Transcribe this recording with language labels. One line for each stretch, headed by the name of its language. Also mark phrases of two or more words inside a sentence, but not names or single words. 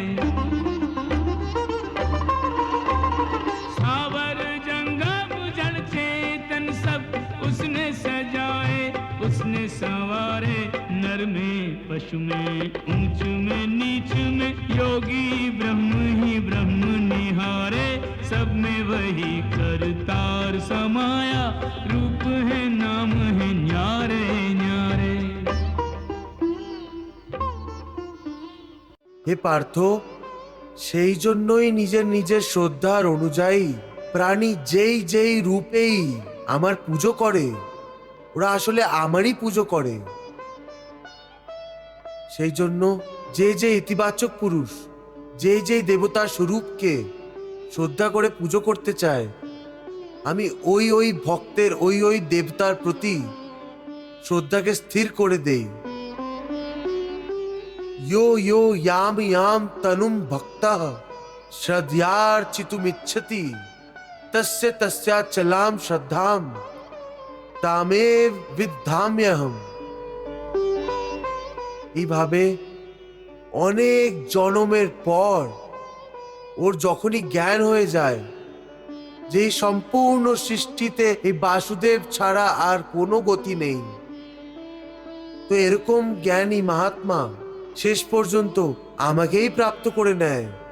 Hindi: स्थावर जंगम जड़ चेतन सब उसने सजाए उसने संवारे। नर में पशु में ऊंच में नीच में योगी ब्रह्म ही ब्रह्म निहारे। सब में वही करतार समाया, रूप है नाम है न्यारे न्यारे।
Bangla: হে পার্থ, সেই জন্যই নিজের নিজের শ্রদ্ধার অনুযায়ী প্রাণী যেই যেই রূপেই আমার পুজো করে, ওরা আসলে আমারই পুজো করে। সেই জন্য যে যে ইতিবাচক পুরুষ যে যে দেবতার স্বরূপকে শ্রদ্ধা করে পুজো করতে চায়, আমি ওই ওই ভক্তের ওই ওই দেবতার প্রতি শ্রদ্ধাকে স্থির করে দেই।
Sanskrit: यो यो याम याम तनुम भक्तः श्रद्धयार्चितुमिच्छति तस्य तस्याचलाम श्रद्धाम तामेव विद्धाम्यहम्।
Bangla: এইভাবে অনেক জনমের পর ওর যখনই জ্ঞান হয়ে যায় যে এই সম্পূর্ণ সৃষ্টিতে এই বাসুদেব ছাড়া আর কোনো গতি নেই, তো এরকম জ্ঞানী মহাত্মা শেষ পর্যন্ত আমাকেই প্রাপ্ত করে নেয়।